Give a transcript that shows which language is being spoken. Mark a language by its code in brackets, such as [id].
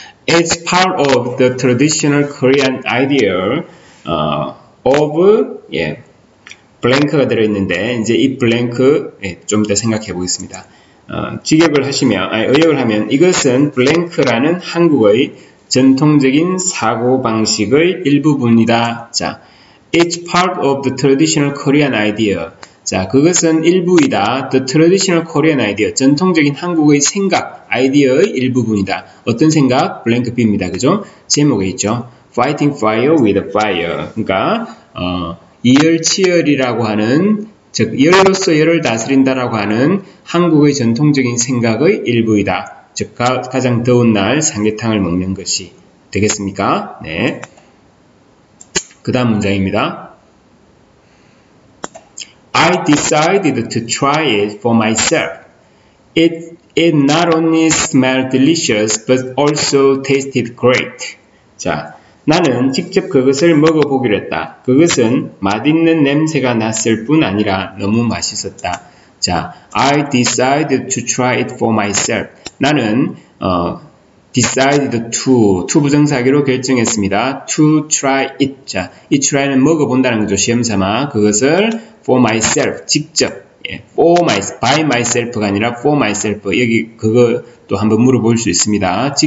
[en] As part of the traditional Korean ideal of [ko] 블랭크가 들어있는데 이제 이 블랭크 좀 더 생각해 보겠습니다. 직역을 하시면 의역을 하면 이것은 블랭크라는 한국의 전통적인 사고방식의 일부분이다. 자, [en] it's part of the traditional Korean idea. [ko] 자, 그것은 일부이다. [en] The traditional Korean idea. [ko] 전통적인 한국의 생각, 아이디어의 일부분이다. 어떤 생각? 블랭크 B입니다. 그죠? 제목에 있죠. [en] Fighting fire with fire. [ko] 그러니까 이열치열이라고 하는 즉 열로서 열을 다스린다라고 하는 한국의 전통적인 생각의 일부이다. 즉 가장 더운 날 삼계탕을 먹는 것이 되겠습니까? 네. 그 다음 문장입니다. [en] I decided to try it for myself. It not only smelled delicious but also tasted great. [ko] 자, 나는 직접 그것을 먹어보기로 했다. 그것은 맛있는 냄새가 났을 뿐 아니라 너무 맛있었다. 자, [en] I decided to try it for myself. [ko] 나는 [en] decided to [ko] 부정사기로 결정했습니다. [en] to try it. [ko] 자, 이 try는 먹어본다는 거죠. 시험삼아 그것을 [en] for myself [ko] 직접 [en] by myself [ko] 가 아니라 for myself 여기 그거 또 한번 물어볼 수 있습니다.